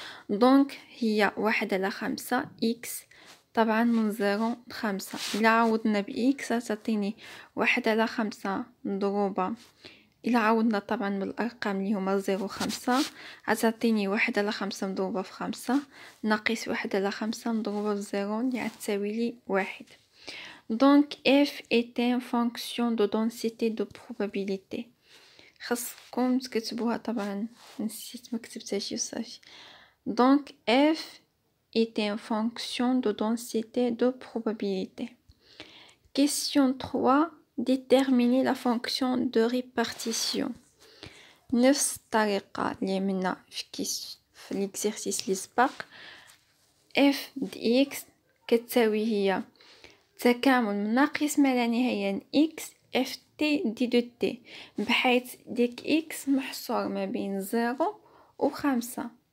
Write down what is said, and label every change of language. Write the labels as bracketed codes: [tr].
[ar] دونك هي 1 على 5 اكس طبعا من 0 ل 5 إلا عوضنا بإكس تعطيني 1 على 5 مضروبة إلا عوضنا طبعا بالأرقام اللي هما 0 و 5 تعطيني 1 على 5 مضروبة في 5 ناقص 1 على 5 مضروبة في 0 اللي تساوي لي 1. [fr] دونك f est une fonction de densité de probabilité. [ar] خاصكم تكتبوها طبعا نسيت مكتبتهاش صافي. [fr] دونك f est une fonction de densité de probabilité. Question 3. Déterminer la fonction de répartition. [ar] نفس الطريقة اللي عملنا في l'exercice اللي سبق. f د x كتساوي هي تكامل من ناقص ما لا نهاية x f t دي دو t بحيث ديك x محصور ما بين 0 و 5.